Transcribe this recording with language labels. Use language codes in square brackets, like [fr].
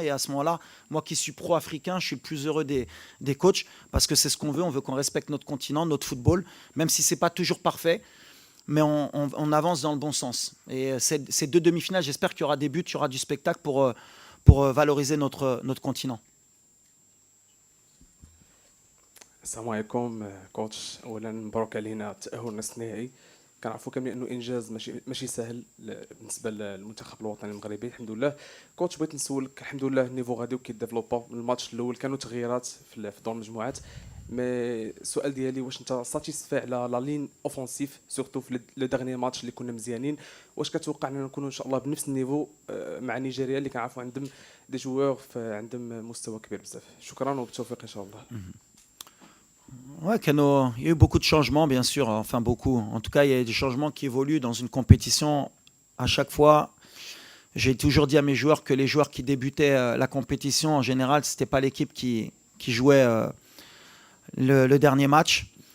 [fr] Et à ce moment-là, moi qui suis pro-africain, je suis le plus heureux des coachs parce que c'est ce qu'on veut. On veut qu'on respecte notre continent, notre football, même si ce n'est pas toujours parfait. Mais on avance dans le bon sens. Et ces deux demi-finales, j'espère qu'il y aura des buts, il y aura du spectacle pour valoriser notre continent. [ar] السلام عليكم كوتش. اولا مبروك علينا التاهل لنصف النهائي. كنعرفوا كاملين انه انجاز ماشي سهل بالنسبه للمنتخب الوطني المغربي. الحمد لله كوتش بغيت نسولك، الحمد لله النيفو غادي وكيديفلوبا. من الماتش الاول كانوا تغييرات في دور المجموعات، مي السؤال ديالي واش انت [fr] ساتيسفاي [ar] على [fr] لا لين اوفونسيف سورتو [ar] في [fr] لو ديرني ماتش [ar] اللي كنا مزيانين؟ واش كتوقع اننا نكونوا ان شاء الله بنفس النيفو مع نيجيريا اللي كنعرفوا عندهم دي جوور عندهم مستوى كبير بزاف؟ شكرا وبالتوفيق ان شاء الله. [fr] Ouais, il y a eu beaucoup de changements, bien sûr. Enfin, beaucoup. En tout cas, il y a des changements qui évoluent dans une compétition. À chaque fois, j'ai toujours dit à mes joueurs que les joueurs qui débutaient la compétition, en général, ce n'était pas l'équipe qui jouait le dernier match.